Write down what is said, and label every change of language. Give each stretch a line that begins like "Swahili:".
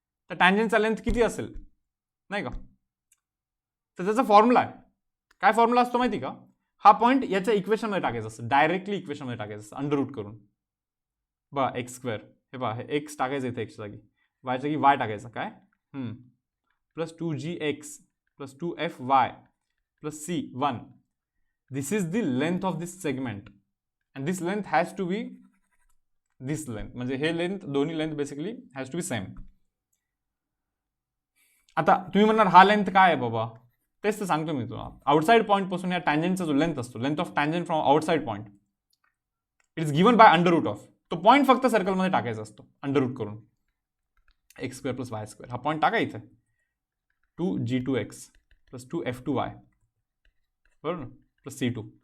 Marathi: त्या टँजंटचा लेंथ किती असेल नाही का? तर त्याचा फॉर्म्युला आहे. काय फॉर्म्युला असतो माहिती का? हा पॉईंट याच्या इक्वेशनमध्ये टाकायचं असतं, डायरेक्टली इक्वेशनमध्ये टाकायचं असतं, अंडर रूट करून. बघा एक्स स्क्वेअर, हे पहा, हे एक्स टाकायचं इथे एक्सच्या जागी, वायच्या जागी वाय टाकायचं, काय plus 2gx plus 2fy plus c1.
English: This is the length of this segment and this length has to be this length.
Marathi: म्हणजे हे लेंथ, दोन्ही length basically
English: Has to be same.
Marathi: आता तुम्ही म्हणणार हा लेंथ काय आहे बाबा? तेच तर सांगतो मी तुला. आउटसाइड पॉईंट पासून या टँजंटचा जो लेंथ असतो,
English: Length of tangent from outside point, it is given by under root of.
Marathi: तो पॉईंट फक्त सर्कलमध्ये टाकायचा असतो अंडर रूट करून, x square plus y square. हा पॉईंट टाका इथे, 2g2x प्लस 2f2y, बरोबर ना, प्लस c2.